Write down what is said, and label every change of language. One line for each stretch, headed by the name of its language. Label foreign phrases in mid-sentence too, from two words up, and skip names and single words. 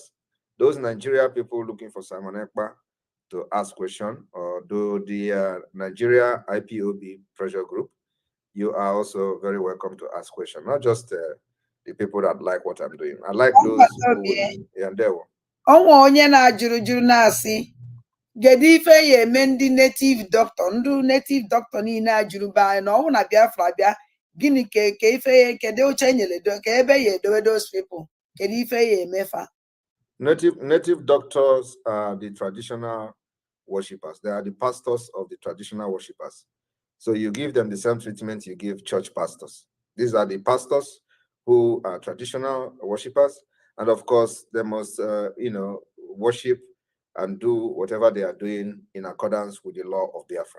English: Those Nigeria people looking for Simon Ekpa to ask question, or do the Nigeria IPOB pressure group, you are also very welcome to ask question. Not just the people that like what I'm doing. I like those who there were.
Igbo: Onye na juru na-asị kedu ife ya eme ndị
English: native doctor
Igbo: ndị
English: native doctor
Igbo: niile ajuru ba anyị na ọnwụ na Biafra bịa gịnị ka ife ya kedu oche nyere ka ebe ya edowe
English: those people
Igbo: kedu ife ya emefa.
English: Native doctors are the traditional worshippers. They are the pastors of the traditional worshippers. So you give them the same treatment you give church pastors. These are the pastors who are traditional worshippers, and of course they must, worship and do whatever they are doing in accordance with the law of Biafra.